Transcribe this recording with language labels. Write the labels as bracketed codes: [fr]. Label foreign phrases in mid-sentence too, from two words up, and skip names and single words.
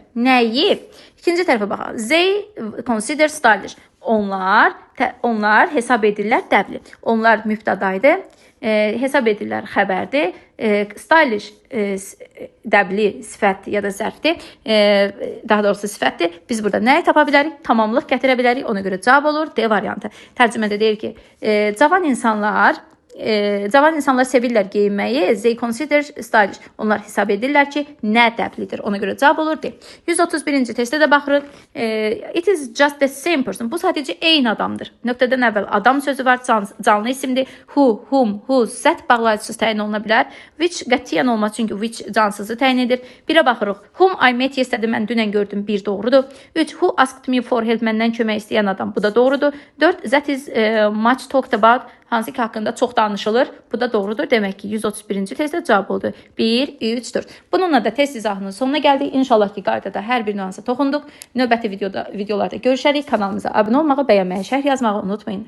[az] Nəyi? İkinci tərəfə baxaq. [en] They consider stylish. [az] Onlar hesab edirlər dəbli. Onlar mübtədaydı. Hesab edirlər xəbərdir. Stylish dəbli sifət ya da zərfdir. Daha doğrusu sifətdir. Biz burada nəyi tapa bilərik? Tamamlıq gətirə bilərik. Ona görə cavab olur D variantı. Tərcümədə deyir ki, cavan insanlar sevirlər geyinməyi. [en] They consider stylish. [az] Onlar hesab edirlər ki, nə dəblidir. Ona görə cavab olur D. 131-ci testdə də baxırıq. [en] It is just the same person. [az] Bu sadəcə eyni adamdır. Nöqtədən əvvəl adam sözü var, canlı isimdir. [en] Who, whom, whose, zət [az] bağlayıcısız təyin oluna bilər. Which qətiyyən olmaz, çünki which cansızı təyin edir. 1-ə baxırıq. [en] Whom I met yesterday, [az] mən dünən gördüm, 1 doğrudur. 3, [en] who asked me for help, [az] məndən kömək istəyən adam, bu da doğrudur. 4, [en] that is much talked about, [az] hansı ki haqqında çox danışılır. Bu da doğrudur. Demək ki, 131-ci testdə cavab oldu. 1, 3, 4. Bununla da test izahının sonuna gəldik. İnşallah ki, qaydada hər bir nüansa toxunduq. Növbəti videolarda görüşərik. Kanalımıza abunə olmağı, bəyənməyi, şərh yazmağı unutmayın.